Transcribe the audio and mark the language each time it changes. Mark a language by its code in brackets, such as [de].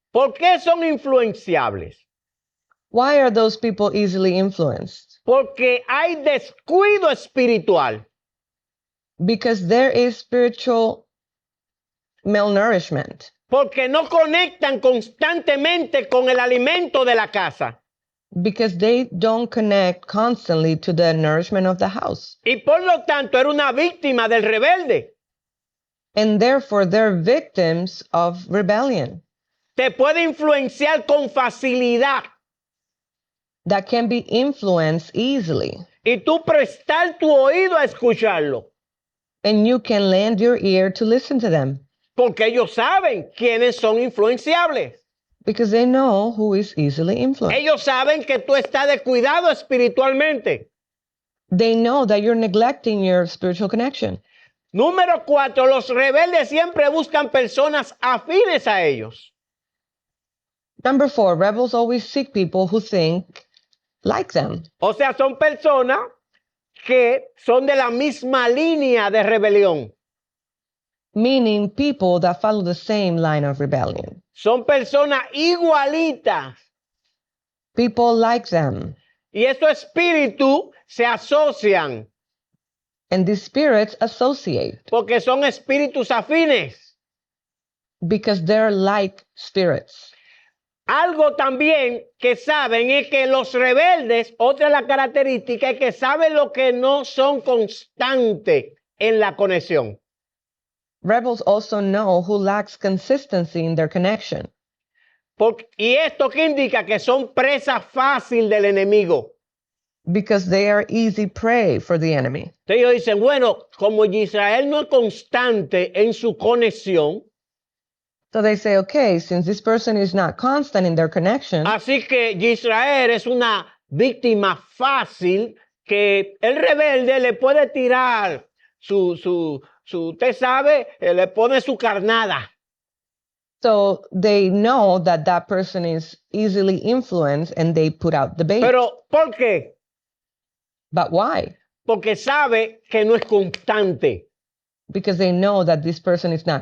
[es] ¿Por qué son influenciables? [en] Why are those people easily influenced? [es] Porque hay descuido espiritual. [en] Because there is spiritual malnourishment. [es] Porque no conectan constantemente con el alimento de la casa. [en] Because they don't connect constantly to the nourishment of the house. [es] Y por lo tanto, era una víctima del rebelde. [en] And therefore, they're victims of rebellion [es] Te puede influenciar con facilidad. [en] that can be influenced easily. [es] Y tú prestar tu oído a escucharlo. [en] And you can lend your ear to listen to them [es] Porque ellos saben quiénes son influenciables. [en] because they know who is easily influenced. [es] Ellos saben que tú estás descuidado espiritualmente. [en] They know that you're neglecting your spiritual connection. [es] Número 4, los rebeldes siempre buscan personas afines a ellos. [en] Number 4, rebels always seek people who think like them. [es] O sea, son personas que son de la misma línea de rebelión. [en] Meaning people that follow the same line of rebellion. [es] Son personas igualitas. [en] People like them. [es] Y estos espíritus se asocian [en] And these spirits associate [es] porque son espíritus afines. [en] because they're like spirits. [es] Algo también que saben es que los rebeldes, otra de las características es que saben lo que no son constantes en la conexión. [en] Rebels also know who lacks consistency in their connection. [es] Y esto que indica que son presa fácil del enemigo. [en] Because they are easy prey for the enemy. [es] Entonces ellos dicen, bueno, como Israel no es constante en su conexión, [en] So they say, okay, since this person is not constant in their connection, [es] así que Israel es una víctima fácil que el rebelde le puede tirar usted sabe, le pone su carnada. [en] So they know that that person is easily influenced and they put out the bait. [es] Pero ¿por qué? [en] But why? [es] Porque sabe que no es constante [en] Because they know that this person is not